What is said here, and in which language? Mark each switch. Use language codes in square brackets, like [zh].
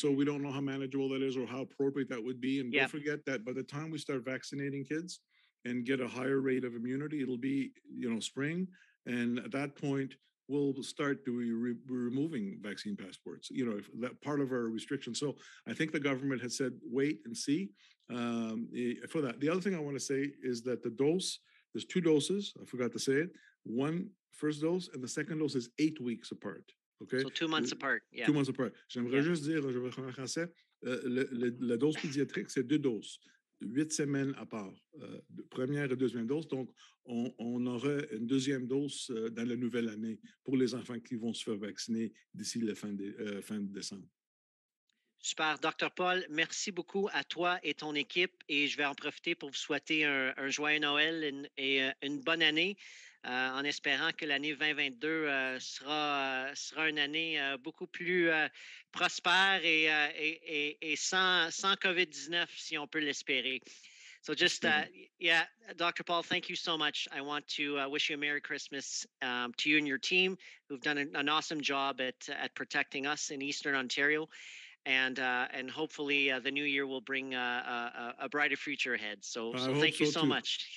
[en] So we don't know how manageable that is or how appropriate that would be. And don't forget that by the time we start vaccinating kids and get a higher rate of immunity, it'll be spring, and at that point we'll start removing vaccine passports, if that part of our restriction. So I think the government has said, wait and see for that. The other thing I want to say is that there's 2 doses. I forgot to say it. One first dose, and the second dose is 8 weeks apart. Okay. So 2 months apart. Yeah. 2 months apart. [fr] J'aimerais juste dire, je vais faire en français, la dose pédiatrique, c'est 2 doses. 8 semaines à part, première et deuxième dose. Donc, on aura une deuxième dose dans la nouvelle année pour les enfants qui vont se faire vacciner d'ici la fin de décembre. Super. Dr. Paul, merci beaucoup à toi et ton équipe, et je vais en profiter pour vous souhaiter un joyeux Noël et une bonne année. en espérant que l'année 2022 sera une année beaucoup plus prospère et sans COVID-19, si on peut l'espérer. [en] So just, yeah, Dr. Paul, thank you so much. I want to wish you a Merry Christmas to you and your team, who've done an awesome job at protecting us in Eastern Ontario. And hopefully the new year will bring a brighter future ahead. So thank you so much.